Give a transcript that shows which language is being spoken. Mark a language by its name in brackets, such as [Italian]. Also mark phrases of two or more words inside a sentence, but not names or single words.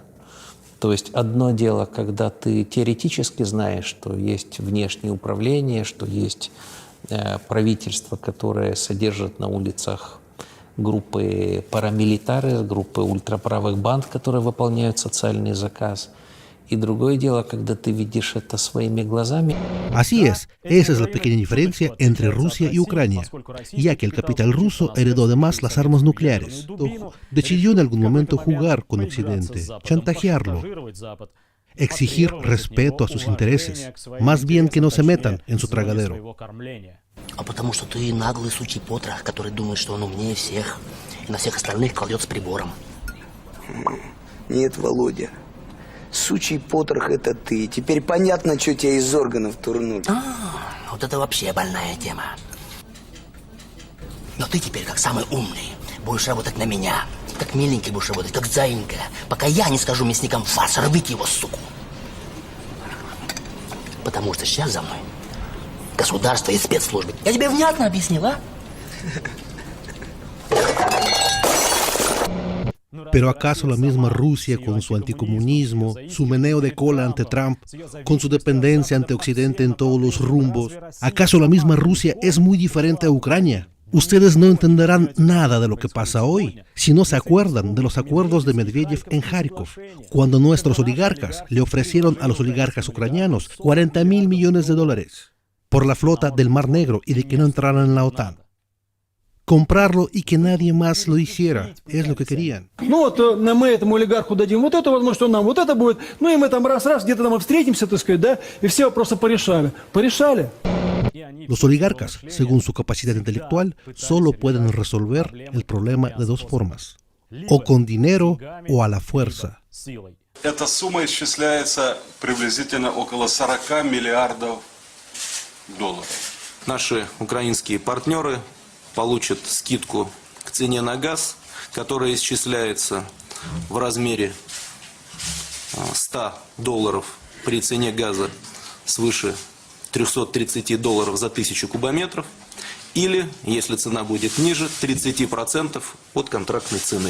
[Russian] То есть одно дело, когда ты теоретически знаешь, что есть внешнее управление, что есть правительство, которое содержит на улицах группы парамилитары, группы ультраправых банд, которые выполняют социальный заказ. Y другое дело, когда ты видишь это своими глазами. [Spanish] Así es, esa es la pequeña diferencia entre Rusia y Ucrania, ya que el capital ruso heredó además las armas nucleares. Decidió en algún momento jugar con Occidente, chantajearlo, exigir respeto a sus intereses, más bien que no se metan en su tragadero. [Russian] А потому что ты наглый сучий потрох, который думает, что он умнее всех, и на всех остальных кладет с прибором. Нет, Володя. Сучий потрох — это ты. Теперь понятно, что тебя из органов турнули. Вот это вообще больная тема. Но ты теперь, как самый умный, будешь работать на меня. Как миленький будешь работать, как заинька. Пока я не скажу мясникам: фарш, рвите его, суку. Потому что сейчас за мной государство и спецслужбы. Я тебе внятно объяснил, а? [Spanish] ¿Pero acaso la misma Rusia, con su anticomunismo, su meneo de cola ante Trump, con su dependencia ante Occidente en todos los rumbos, acaso la misma Rusia es muy diferente a Ucrania? Ustedes no entenderán nada de lo que pasa hoy si no se acuerdan de los acuerdos de Medvedev en Kharkov, cuando nuestros oligarcas le ofrecieron a los oligarcas ucranianos $40.000 millones por la flota del Mar Negro y de que no entraran en la OTAN. Comprarlo y que nadie más lo hiciera, es lo que querían. [Russian] Ну вот мы этому олигарху дадим вот это, возможно, что нам вот это будет. Ну и мы там раз-раз, где-то там и встретимся, так сказать, да, и все вопросы порешали. Порешали. [Spanish] Los oligarcas, según su capacidad intelectual, solo pueden resolver el problema de dos formas: o con dinero o a la fuerza. [Russian] Эта сумма исчисляется приблизительно около 40 миллиардов долларов. Наши украинские партнеры получат скидку к цене на газ, которая исчисляется в размере $100 при цене газа свыше $330 за 1000 кубометров, или, если цена будет ниже, 30% от контрактной цены.